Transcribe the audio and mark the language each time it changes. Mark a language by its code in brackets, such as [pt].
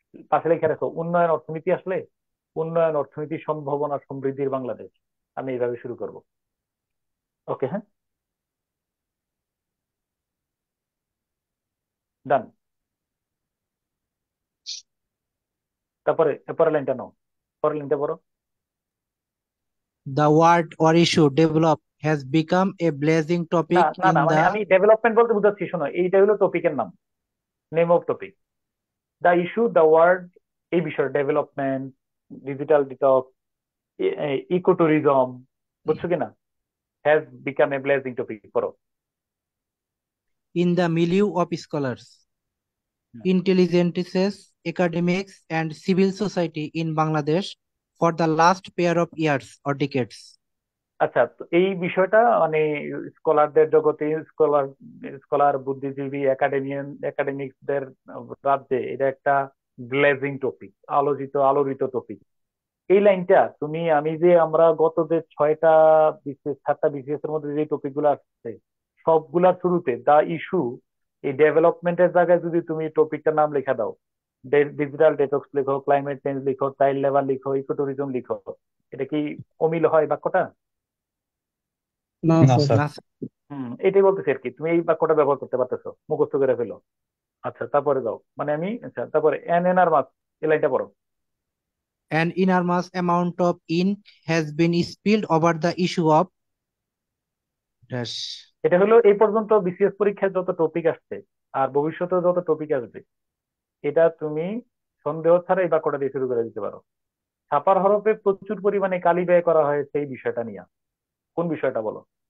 [bn] পাশে লিখে রাখো, উন্নয়ন অর্থনীতি আসলে উন্নয়ন অর্থনীতি সম্ভাবনা সমৃদ্ধির বাংলাদেশ। আমি এইভাবে শুরু করব। ওকে, হ্যাঁ, ডান। তারপরে পরের লাইনটা নাও, পরের লাইনটা পড়ো। [en] The word or issue develop has become a blazing [bn] না, [en] topic [bn] না, [en] in [bn] না, মানে [en] the [bn] আমি ডেভেলপমেন্ট বলতে বুঝাচ্ছি, শোনো, এইটা হলো টপিকের নাম, [en] Name of topic. The issue, the word, [bn] এই বিষয় development, digital detox, eco tourism, বুঝছো কিনা? [en] has become a blazing topic, [bn] করো। [en] in the milieu of scholars, intelligences, academics, and civil society in Bangladesh for the last pair of years or decades. [bn] আচ্ছা, তো এই বিষয়টা মানে স্কলারদের জগতে, স্কলার বুদ্ধিজীবী একাডেমিক্সদের রাজ্যে এটা একটা ব্লেজিং টপিক, আলোড়িত টপিক। এই লাইনটা তুমি, আমি যে আমরা গত যে 7টা বিসিএস এর মধ্যে যে টপিক গুলো আসছে সবগুলার শুরুতে দা ইস্যু, এই ডেভেলপমেন্টের জায়গায় যদি তুমি টপিকটার নাম লেখা দাও, ডিজিটাল ডেটক্স লিখো, ক্লাইমেট চেঞ্জ লিখো, চাইল্ড লেবার লিখো, ইকো ট্যুরিজম লিখো, এটা কি অমিল হয় বাক্যটা? না না স্যার। স্যার। না, এটাই বলতেছি আর কি, তুমি এই বাক্যটা ব্যবহার করতে পারতেছো, মুখস্থ করে ফেলো। আচ্ছা, তারপরে যাও, মানে আমি, আচ্ছা, তারপরে এন এন আর মাস, এই লাইনটা পড়ো। [en] An enormous amount of ink has been spilled over the issue of dash. [bn] এটা হলো এই পর্যন্ত বিসিএস পরীক্ষায় যত টপিক আসছে আর ভবিষ্যতে যত টপিক আসবে, এটা তুমি সন্দেহ ছাড়া এই বাক্যটা দিয়ে শুরু করে দিতে পারো। ছাপার হরফে প্রচুর পরিমাণে কালি ব্যয় করা হয়েছে, এই বিষয়টা নিয়ে কোন বিষয়টা বলো?